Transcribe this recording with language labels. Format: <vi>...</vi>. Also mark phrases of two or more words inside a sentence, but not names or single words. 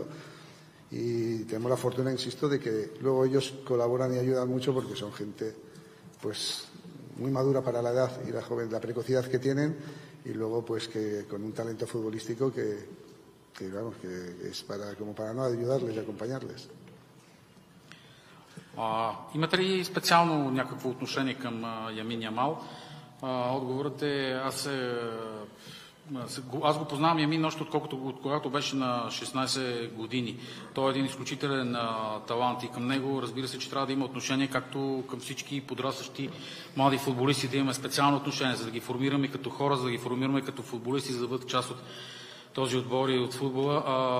<es>Y tenemos la fortuna, insisto, de que luego ellos colaboran y ayudan mucho porque son gente pues muy madura para la edad y la precocidad que tienen, y luego pues que con un talento futbolístico que es como para no ayudarles y acompañarles.</es> <bg>Имате ли специално някакво отношение към Ямин Ямал? Отговорът е, аз го познавам Ямин още от когато беше на 16 години. Той е един изключителен талант и към него, разбира се, че трябва да има отношение, както към всички подрастващи млади футболисти, да имаме специално отношение, за да ги формираме като хора, за да ги формираме като футболисти, за да бъдат част от този отбор и от футбола.</bg>